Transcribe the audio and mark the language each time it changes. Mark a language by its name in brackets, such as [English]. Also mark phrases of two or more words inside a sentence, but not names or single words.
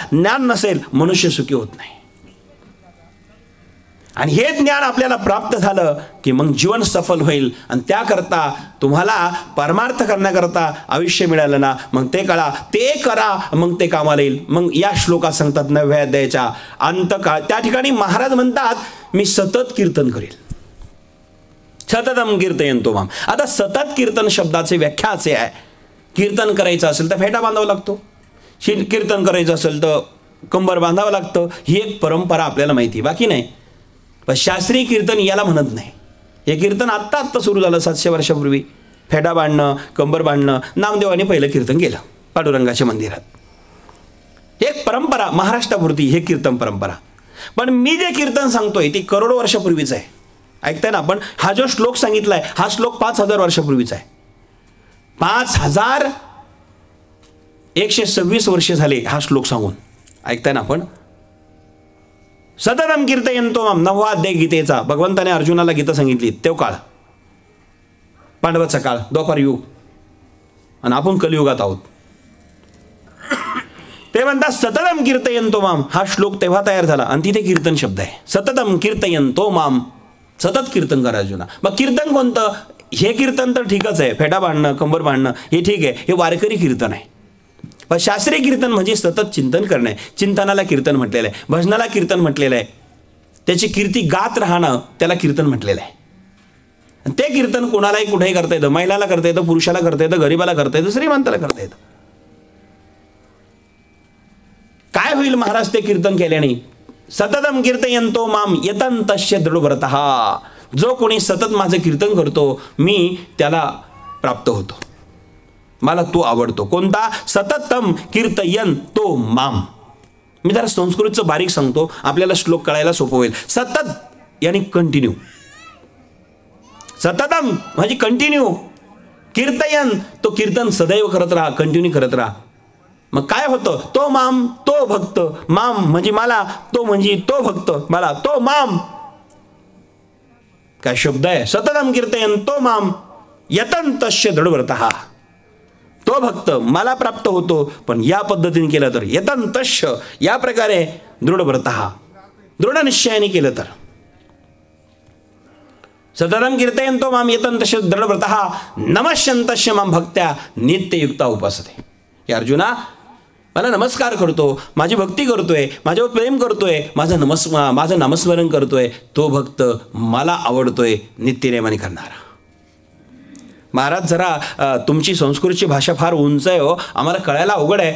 [Marathi] ज्ञान नसेल मनुष्य सुखी होत नाही. आणि हे ज्ञान आपल्याला प्राप्त झालं की मग जीवन सफल होईल. आणि त्याकरता तुम्हाला परमार्थ करण्याकरता आयुष्य मिळालं ना, मग ते कळा, ते करा, मग ते कामाला येईल. मग या श्लोकात सांगतात 9व्या अध्यायाच्या अंतकाळ, त्या ठिकाणी महाराज म्हणतात, मी सतत कीर्तन करेल. [Sanskrit] सततम कीर्तयंतो माम. [Marathi] आता सतत कीर्तन शब्दाचे व्याख्या असे आहे, कीर्तन करायचं असेल तर फेटा बांधावा लागतो, कीर्तन करायचं असेल तर कंबर बांधावं लागतं. ही एक परंपरा आपल्याला माहिती, बाकी नाही. पण शास्त्रीय कीर्तन याला म्हणत नाही. हे कीर्तन आत्ता सुरू झालं 700 वर्षापूर्वी. फेटा बांधणं, कंबर बांधणं, नामदेवाने पहिलं कीर्तन केलं पांडुरंगाच्या मंदिरात. एक परंपरा महाराष्ट्रापुरती हे कीर्तन परंपरा. पण मी जे कीर्तन सांगतोय ती करोडो वर्षापूर्वीच आहे. ऐकताय ना आपण? हा जो श्लोक सांगितलाय हा श्लोक 5000 वर्षापूर्वीचा आहे. 5126 वर्षे झाले हा श्लोक सांगून. ऐकताय ना आपण? [Sanskrit] सततम कीर्तयंतो माम, [Marathi] 9वा अध्याय गीतेचा. भगवंताने अर्जुनाला गीता सांगितली. तो काळ पांडवाचा काळ, द्वापर युग, आणि आपण कलियुगात आहोत. ते म्हणतात [Sanskrit] सततम कीर्तयंतो माम. [Marathi] हा श्लोक तेव्हा तयार झाला आणि तिथे कीर्तन शब्द आहे. [Sanskrit] सततम कीर्तयंतो माम, [Marathi] सतत कीर्तन करा अर्जुना. मग कीर्तन कोणतं? हे कीर्तन तर ठीकच आहे, फेटा बांधणं, कंबर बांधणं हे ठीक आहे, हे वारकरी कीर्तन आहे. पण शास्त्रीय कीर्तन म्हणजे सतत चिंतन करणे. चिंतनाला कीर्तन म्हटलेलं आहे, भजनाला कीर्तन म्हटलेलं आहे. त्याची कीर्ती गात राहणं त्याला कीर्तन म्हटलेलं आहे. ते कीर्तन कोणालाही कुठेही करता येतं. महिलाला करता येतं, पुरुषाला करता येतं, गरीबाला करता येतं, श्रीमंताला करता येतं. काय होईल महाराज ते कीर्तन केल्याने? [Sanskrit] सततम कीर्तयंतो माम यतंतस्य दृढव्रतः. [Marathi] जो कोणी सतत माझं कीर्तन करतो मी त्याला प्राप्त होतो, मला तो आवडतो. कोणता? [Sanskrit] सततम कीर्तयंतो माम. [Marathi] मी जरा संस्कृतचं बारीक सांगतो, आपल्याला श्लोक कळायला सोपं होईल. सतत यानी कंटिन्यू. सततम म्हणजे कंटिन्यू. कीर्तयन तो कीर्तन सदैव करत राहा, कंटिन्यू करत राहा. मग काय होतं? तो माम, तो भक्त. माम म्हणजे मला, तो म्हणजे तो भक्त मला, तो माम. काय शब्द आहे? [Sanskrit] सततम कीर्तयंतो माम यतंतस्य दृढव्रतः. [Marathi] तो भक्त मला प्राप्त होतो, पण या पद्धतीने केलं तर यतंतस्य, या प्रकारे दृढव्रतः, दृढ निश्चयाने केलं तर. [Sanskrit] सततम कीर्तयंतो माम यतंतस्य दृढव्रतः नमस्यन्तस्य माम भक्त्या नित्ययुक्ता उपासते. [Marathi] हे अर्जुना, मला नमस्कार करतो, माझी भक्ती करतोय, माझ्यावर प्रेम करतोय, माझं नामस्मरण करतोय, तो भक्त मला आवडतोय नित्यनेमाने करणारा. महाराज जरा तुमची संस्कृतची भाषा फार उंच आहे हो, आम्हाला कळायला अवघड आहे.